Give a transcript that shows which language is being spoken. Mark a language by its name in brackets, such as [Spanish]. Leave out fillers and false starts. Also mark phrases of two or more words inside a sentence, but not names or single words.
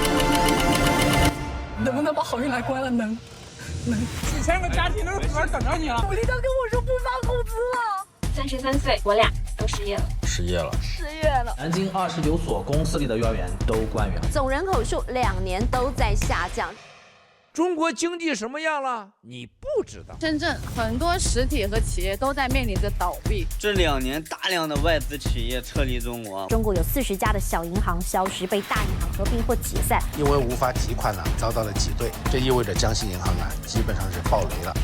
[Chinese] 能不能把好运来關了？能，幾千個家庭都在這邊等着你了。我領導跟我說不發工資了。33歲，我倆都失業了。失業了。失業了。南京29所公司裡的幼兒園都關園了。總人口數2年都在下降。中国经济什么样了？你不知道。深圳很多实体和企业都在面临着倒闭。这2年，大量的外资企业撤离中国。中国有40家的小银行消失，被大银行合并或解散。因为无法提款遭到了挤兑，这意味着江西银行基本上是爆雷了。